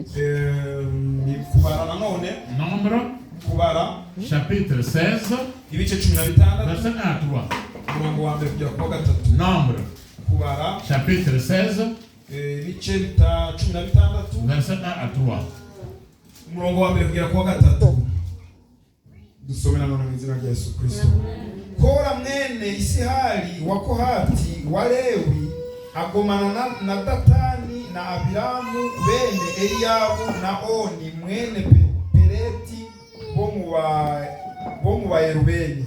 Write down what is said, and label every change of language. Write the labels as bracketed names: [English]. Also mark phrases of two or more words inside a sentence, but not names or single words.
[French] Nombre. Chapitre 16. Verset 1 à 3. Nombre. Chapitre 16. Verset 1 à 3. [Kinyarwanda] Dusomera none mu izina rya Yesu Kristo. Kora mwene Isihari wa Kohati wa Lewi agomana na Datani na Abiramu bene Eliyabu na Oni mwene Peleti bo mu Bayerubeni.